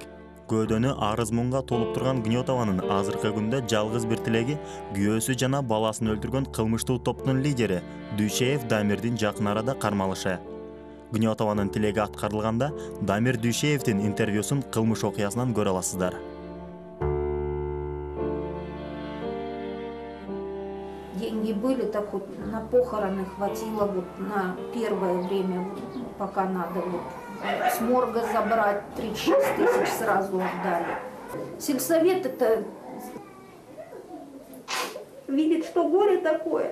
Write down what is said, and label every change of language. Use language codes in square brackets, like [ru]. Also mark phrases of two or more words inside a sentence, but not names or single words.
[ky] Көөдөнү арыз мунга толуп турган Гнетованын азыркы күндө жалгыз бир тилеги күйөөсү жана баласын өлтүргөн кылмыштуу топтун лидери Дүйшеев Дамирдин жакын арада кармалышы. Гнетованын тилеги аткарылганда Дамир Дүйшеевдин интервьюсун кылмыш окуясынан көрө аласыздар. [ru] Деньги были, так вот на похороны хватило вот на первое время, пока надо вот с морга забрать, 36 000 сразу отдали. Сельсовет это видит, что горе такое.